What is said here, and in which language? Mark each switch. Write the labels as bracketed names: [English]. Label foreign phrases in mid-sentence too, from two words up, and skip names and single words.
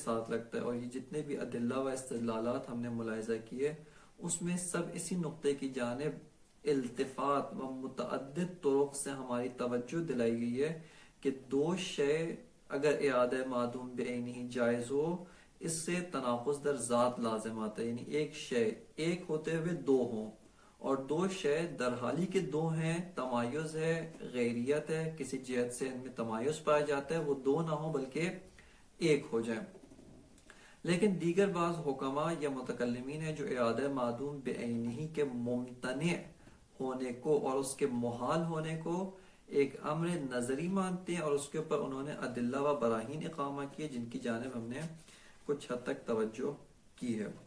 [Urdu] ساتھ لگتا ہے، اور یہ جتنے بھی ادلہ و استدلالات ہم نے ملاحظہ کیے اس میں سب اسی نقطے کی جانب التفات و متعدد طرق سے ہماری توجہ دلائی گئی ہے کہ 2 شے اگر اعادہ معدوم بعینہ جائز ہو، اس سے تناقض در ذات لازم آتا ہے، یعنی ایک شے ایک ہوتے ہوئے 2 ہوں، اور 2 شے [Persian] در حالی کے [Urdu] 2 ہیں، تمایز ہے، غیریت ہے، کسی جہت سے ان میں تمایز پایا جاتا ہے، وہ 2 نہ ہوں بلکہ 1 ہو جائیں۔ لیکن دیگر بعض حکماء یا متکلمین ہیں جو اعادہ معدوم بعینہ کے ممتنع ہونے کو اور اس کے محال ہونے کو ایک امر نظری مانتے ہیں، اور اس کے اوپر انہوں نے ادلہ و براہین اقامہ کیے جن کی جانب ہم نے کچھ حد تک توجہ کی ہے۔